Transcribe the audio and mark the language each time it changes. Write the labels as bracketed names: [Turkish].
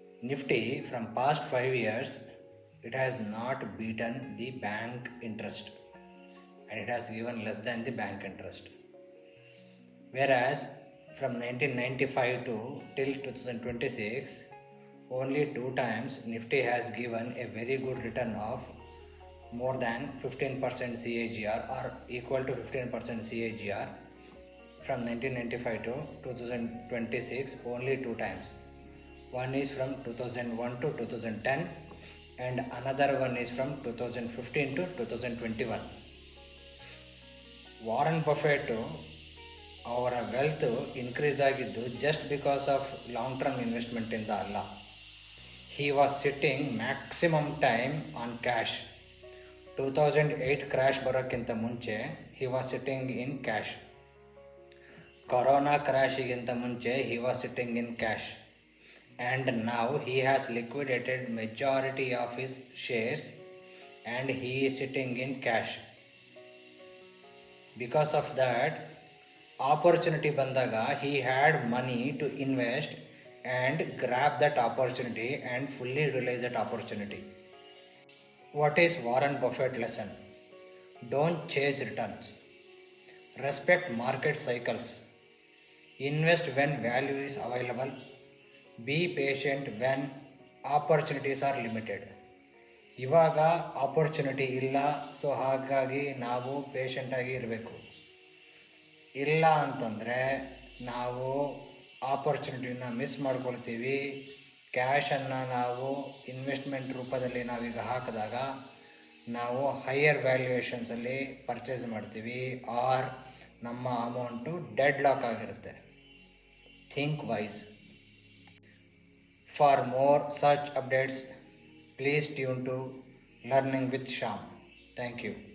[English] Nifty from past 5 years it has not beaten the bank interest and it has given less than the bank interest, whereas from 1995 to till 2026 only 2 times Nifty has given a very good return of more than 15% CAGR or equal to 15% CAGR. From 1995 to 2026 only 2 times. One is from 2001 to 2010 and another one is from 2015 to 2021. Warren Buffett ಅವರ wealth increase ಆಗಿದ್ದು just because of long term [Kannada] ಇನ್ವೆಸ್ಟ್ಮೆಂಟಿಂದ ಅಲ್ಲ. [English] He was sitting maximum time on cash. 2008 crash [Kannada] ಬರೋಕ್ಕಿಂತ ಮುಂಚೆ [English] He was sitting in cash. Corona [Kannada] ಕ್ರ್ಯಾಶಿಗಿಂತ ಮುಂಚೆ [English] He was sitting in cash. And now he has liquidated majority of his shares and he is sitting in cash. Because of that, opportunity bandaga he had money to invest and grab that opportunity and fully realize that opportunity. What is Warren Buffett lesson? Don't chase returns. Respect market cycles. Invest when value is available. Be patient when opportunities are limited. [Kannada] ಇವಾಗ opportunity ಇಲ್ಲ, so ಹಾಗಾಗಿ ನಾವು ಪೇಷಂಟಾಗಿ ಇರಬೇಕು. ಇಲ್ಲ ಅಂತಂದರೆ ನಾವು ಆಪರ್ಚುನಿಟಿನ miss ಮಾಡ್ಕೊಳ್ತೀವಿ. ಕ್ಯಾಶನ್ನು ನಾವು ಇನ್ವೆಸ್ಟ್ಮೆಂಟ್ ರೂಪದಲ್ಲಿ ನಾವೀಗ ಹಾಕಿದಾಗ ನಾವು ಹೈಯರ್ ವ್ಯಾಲ್ಯೂಯೇಷನ್ಸಲ್ಲಿ ಪರ್ಚೇಸ್ ಮಾಡ್ತೀವಿ ಆರ್ ನಮ್ಮ ಅಮೌಂಟು ಡೆಡ್ ಲಾಕ್ ಆಗಿರುತ್ತೆ. [English] Think wise. For more such updates, please tune to Learning with Shyam. Thank you.